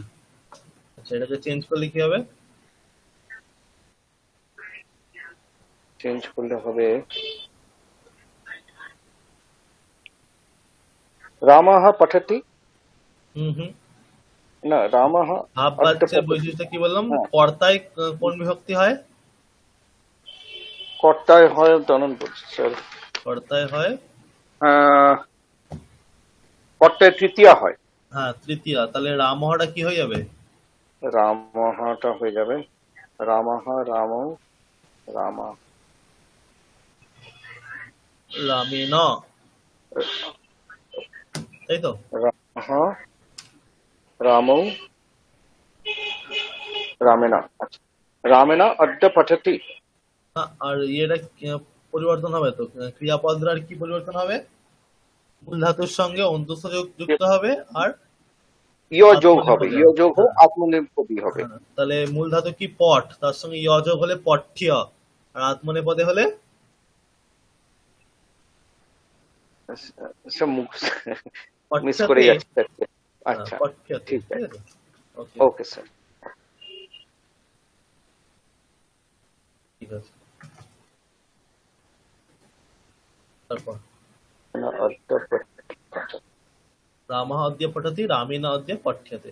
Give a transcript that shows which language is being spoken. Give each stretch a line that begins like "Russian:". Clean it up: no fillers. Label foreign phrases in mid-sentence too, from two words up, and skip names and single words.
Bangla: আচ্ছা, এটাকে চেঞ্জ করলে কি হবে? চেঞ্জ করলে হবে রামः पठति। হুম হুম। না, রামः ভাববাচ্চের
Sanskrit: अद्य पठति।
Bangla: বৈশিষ্ট্য কি বললাম? হ্যাঁ। কর্তায় কোন বিভক্তি হয়? কর্তায় হয়, দাঁড়ান বলছি স্যার। কর্তায় হয়, কর্তায় তৃতীয়া হয়। হ্যাঁ, তৃতীয়া। তাহলে রামহটা কি হয়ে যাবে? রামহটা হয়ে যাবে
Sanskrit: रामः रामौ रामा
Bangla: রামেণ, তাই তো?
Sanskrit: रामः रामौ रामेण। আচ্ছা, রামেণ अद्य पठति।
Bangla: হ্যাঁ, আর এটা পরিবর্তন হবে তো? ক্রিয়াপদটার কি পরিবর্তন হবে? মূল ধাতুর সঙ্গে অন্তঃস্থ যুক্ত হবে, আর ইয় যোগ হবে, আত্মনেপদী ইয় যোগ হ্যাঁ, আত্মনেপদী হবে। হ্যাঁ। তাহলে মূল ধাতু কি? পট, তার সঙ্গে ইয় যোগ হলে পঠ্য, আর আত্মনেপদে হলে সব মিস করে পঠ্যতে। যাচ্ছে। হ্যাঁ, আচ্ছা, পঠ্যতে। ঠিক ঠিক আছে, আছে, ওকে, ওকে স্যার। ঠিক আছে। তারপর
Sanskrit: अद्य पठति। रामः अद्य पठति, रामेण अद्य पठ्यते।